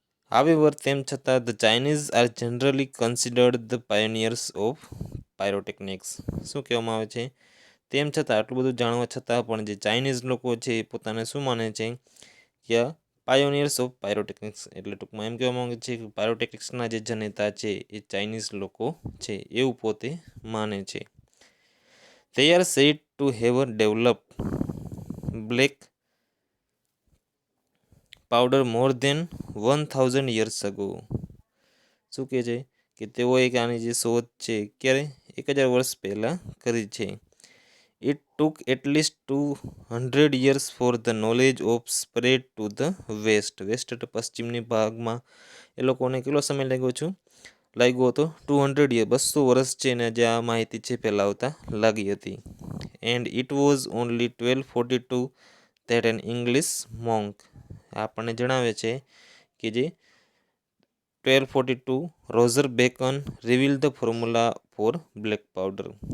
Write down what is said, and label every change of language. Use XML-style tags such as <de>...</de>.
<en>however</en> <gu>તેમ છતાં</gu> <en>The Chinese are generally considered the pioneers of pyrotechnics.</en> <gu>શું કહેવામાં આવે છે? તેમ છતાં આટલું બધું જાણવા છતાં પણ જે ચાઇનીઝ લોકો છે એ પોતાને શું માને છે કે પાયોનિયર્સ ઓફ પાયરોટેકનિક્સ, એટલે ટૂંકમાં એમ કહેવા માંગે છે કે પાયરોટેકનિક્સના જે જનેતા છે એ ચાઇનીઝ લોકો છે એવું પોતે માને છે.</gu> <en>They are said to have developed black powder more than 1000 years ago.</en> <gu>શું કહે છે કે તેઓએ આની જે શોધ છે ક્યારે 1000 વર્ષ પહેલાં કરી છે.</gu> <en>It took at least 200 years for the knowledge of spread to the west.</en> <gu>Waste એટલે પશ્ચિમની ભાગમાં એ લોકોને કેટલો સમય લાગ્યો હતો 200 યર, 200 વર્ષ છે ને જે આ માહિતી છે ફેલાવતા લાગી હતી.</gu> <en>and it was only 1242 that an English monk,</en> <gu>આપણને જણાવે છે કે જે</gu> <en>1242 Roger Bacon reveal the formula for black powder.</en>